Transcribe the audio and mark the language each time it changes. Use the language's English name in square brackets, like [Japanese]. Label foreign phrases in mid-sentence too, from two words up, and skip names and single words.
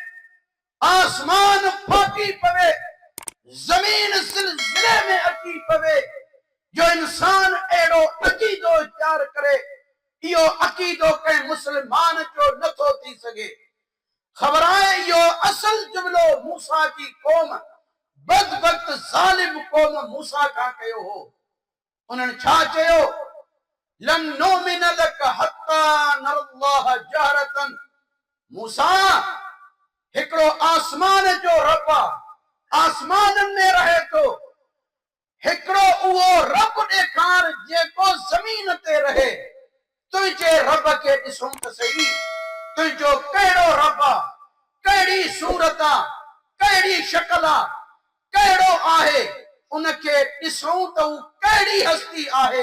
[Sindhi] आसमान फाटी पवे, ज़मीन ज़िलज़िले में अची पवे, जो इंसान अहिड़ो अक़ीदो इख्तियार करे, इहो अक़ीदो कंहिं मुस्लमान जो नथो थी सघे। ख़बर आहे इहो असल जुमिलो मूसा जी क़ौम, बदबख्त ज़ालिम क़ौम मूसा खां कयो हो। उन्हनि छा चयो? [Arabic] لن نؤمن لك حتى نرى الله جهرة. [Sindhi] मूसा, हिकिड़ो आसमान जो रब आहे, आसमाननि में रहे थो, हिकिड़ो उहो रब ॾेखार जेको ज़मीन ते रहे। तुंहिंजे रब खे ॾिसूं त सही, तुंहिंजो कहिड़ो रब आहे, कहिड़ी सूरत आहे, कहिड़ी शक्ल आहे, कहिड़ो आहे, उनखे ॾिसूं त हू कहिड़ी हस्ती आहे।